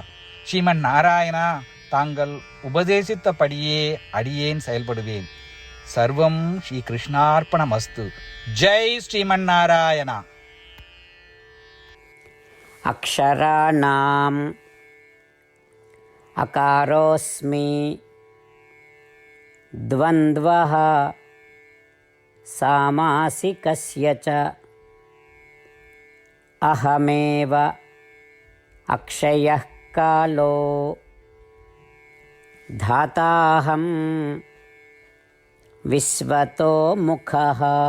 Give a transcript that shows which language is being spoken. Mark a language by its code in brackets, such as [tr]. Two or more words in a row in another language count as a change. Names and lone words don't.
[ta] ஸ்ரீமன் நாராயணா, தாங்கள் உபதேசித்தபடியே அடியேன் செயல்படுவேன். [sa] सर्वं श्री कृष्णार्पणमस्तु। जय श्रीमन् नारायण. अक्षराणाम् अकारोऽस्मि द्वन्द्वः सामासिकस्य च अहमेव अक्षयः कालो धाताहं विश्वतो मुखः.